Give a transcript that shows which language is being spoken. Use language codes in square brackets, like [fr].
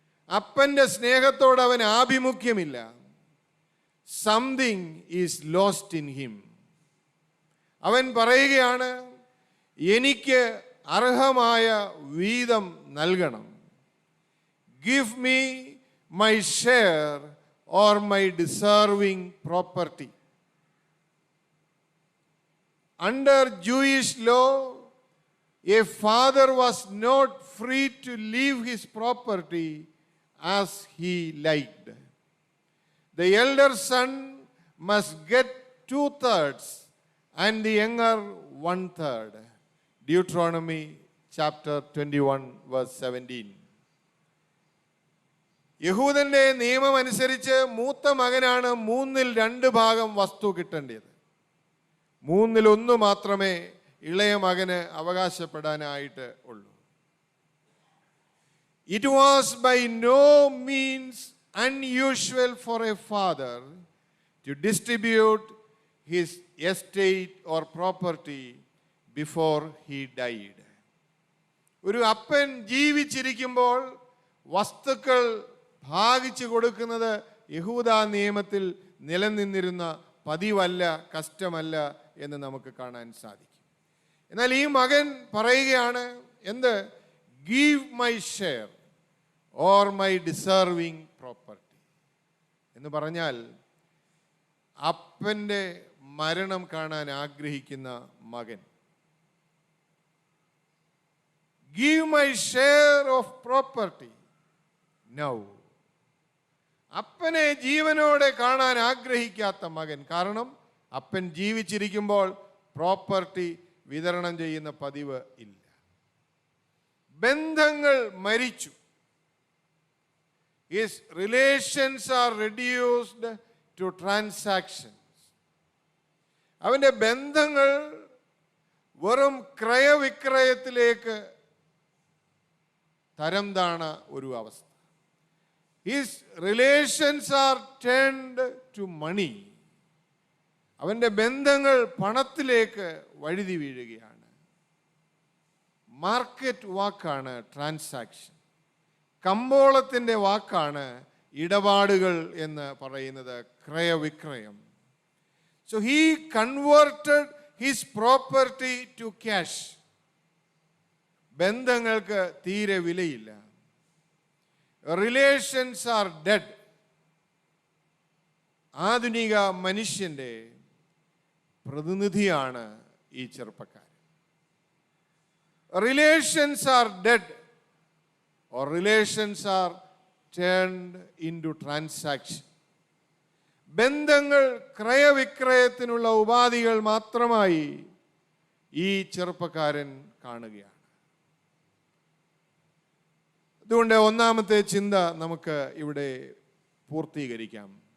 [ml] അപ്പൻ്റെ സ്നേഹത്തോട് അവൻ ആഭിമുഖ്യമില്ല. [en] Something is lost in him. [ml] അവൻ പറയുകയാണ്, എനിക്ക് അർഹമായ വീതം നൽകണം. [en] Give me my share or my deserving property. under Jewish law, a father was not free to leave his property as he liked. The elder son must get 2/3 and the younger 1/3. Deuteronomy chapter 21 verse 17. [ml] യഹൂദന്റെ നിയമം അനുസരിച്ച് മൂത്ത മകനാണ് 2/3 വസ്തു കിട്ടേണ്ടത്. 1/3 മാത്രമേ ഇളയ മകന് അവകാശപ്പെടാനായിട്ട് ഉള്ളൂ. [en] It was by no means unusual for a father to distribute his estate or property before he died. [ml] ഒരു അപ്പൻ ജീവിച്ചിരിക്കുമ്പോൾ വസ്തുക്കൾ ഭാഗിച്ചു കൊടുക്കുന്നത് യഹൂദ നിയമത്തിൽ നിലനിന്നിരുന്ന പതിവല്ല, കസ്റ്റമല്ല എന്ന് നമുക്ക് കാണാൻ സാധിക്കും. എന്നാൽ ഈ മകൻ പറയുകയാണ്, എന്ത്? [en] give my share or my deserving property [ml] എന്ന് പറഞ്ഞാൽ അപ്പൻ്റെ മരണം കാണാൻ ആഗ്രഹിക്കുന്ന മകൻ. [en] Give my share of property now. [ml] അപ്പനെ ജീവനോടെ കാണാൻ ആഗ്രഹിക്കാത്ത മകൻ. കാരണം അപ്പൻ ജീവിച്ചിരിക്കുമ്പോൾ പ്രോപ്പർട്ടി വിതരണം ചെയ്യുന്ന പതിവ് ഇല്ല. ബന്ധങ്ങൾ മരിച്ചു. [en] His relations are reduced to transactions. [ml] അവൻ്റെ ബന്ധങ്ങൾ വെറും ക്രയവിക്രയത്തിലേക്ക് തരം താണ ഒരു അവസ്ഥ. [en] His relations are turned to money. [ml] അവൻ്റെ ബന്ധങ്ങൾ പണത്തിലേക്ക് വഴുതി വീഴുകയാണ്. മാർക്കറ്റ് വാക്കാണ് ട്രാൻസാക്ഷൻ. കമ്പോളത്തിൻ്റെ വാക്കാണ് ഇടപാടുകൾ എന്ന് പറയുന്നത്, ക്രയവിക്രയം. [en] So he converted his property to cash. [ml] ബന്ധങ്ങൾക്ക് തീരെ വിലയില്ല. [en] Relations are dead. [ml] ആധുനിക മനുഷ്യൻ്റെ പ്രതിനിധിയാണ് ഈ ചെറുപ്പക്കാരൻ. [en] Relations are dead or relations are turned into transaction. [ml] ബന്ധങ്ങൾ ക്രയവിക്രയത്തിനുള്ള ഉപാധികൾ മാത്രമായി ഈ ചെറുപ്പക്കാരൻ കാണുകയാണ്. അതുകൊണ്ട് ഒന്നാമത്തെ ചിന്ത നമുക്ക് ഇവിടെ പൂർത്തീകരിക്കാം.